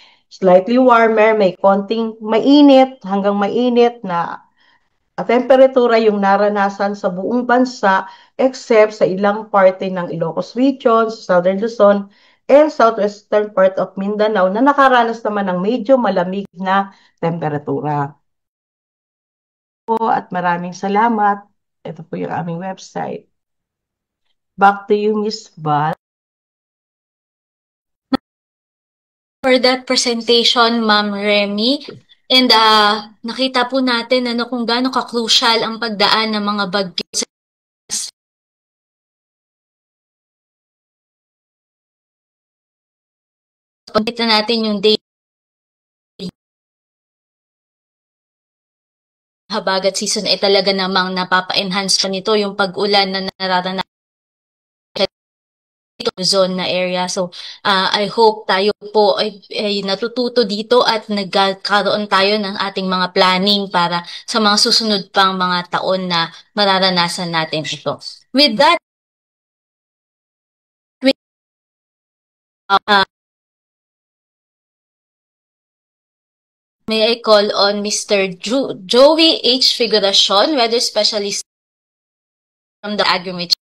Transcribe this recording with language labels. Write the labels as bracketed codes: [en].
[en] Slightly warmer, [tl] may konting mainit hanggang mainit na temperatura yung naranasan sa buong bansa except sa ilang parte ng Ilocos Region, Southern Luzon, [en] and southwestern part of [tl] Mindanao na nakaranas naman ng medyo malamig na temperatura. At maraming salamat. Ito po yung aming website. [en] Back to you, Miss Val. For that presentation, Ma'am Remy. [tl] And nakita po natin kung gaano ka-crucial ang pagdaan ng mga bagyo sa pagkita natin yung day habagat season ay talaga namang napapa-enhance pa nito yung pag-ulan na nararanasan zone na area. So, I hope tayo po ay natututo dito at nagkaroon tayo ng ating mga planning para sa mga susunod pang mga taon na mararanasan natin ito. [en] With that, may I call on Mr. Joey H. Figuracion, weather specialist from the Agriculture.